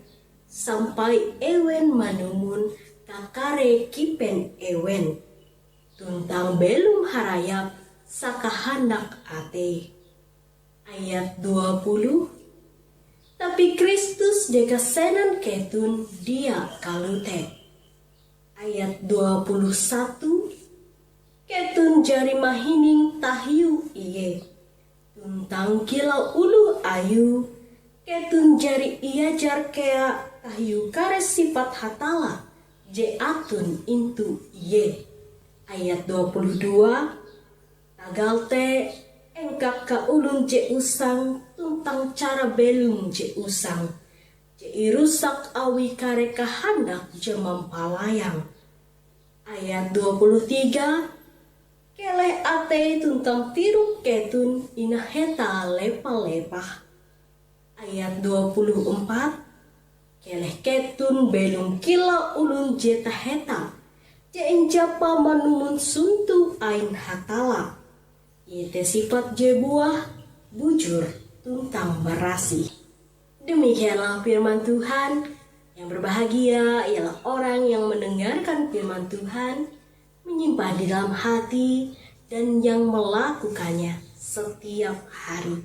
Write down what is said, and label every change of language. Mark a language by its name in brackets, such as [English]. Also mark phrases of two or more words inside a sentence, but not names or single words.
[Ngaju] Sampai ewen manumun kakare kipen ewen. Tuntang belum harayap sakahandak ate. Ayat 20. Tapi Kristus dekasenan ketun dia kalute. Ayat 21. Ketun jari mahining tahiu iye. Tuntang kilau ulu ayu. Ketun jari iajar kea tahiu kare sifat hatala. Je atun intu iye. Ayat 22. Tagal te engkak ka ulun je usang tuntang cara belum je usang. Je irusak awi kare kahandak je mampalayang. Ayat 23. Keleh ate tuntang tiruk ketun inaheta lepa-lepah. Ayat 24. Keleh ketun belum kila ulun je taheta. Jain japa manumun suntu ain hatala. Yete sifat je buah bujur tuntang berasi. [Indonesian] Demikianlah firman Tuhan. Yang berbahagia ialah orang yang mendengarkan firman Tuhan, menyimpan di dalam hati, dan yang melakukannya setiap hari.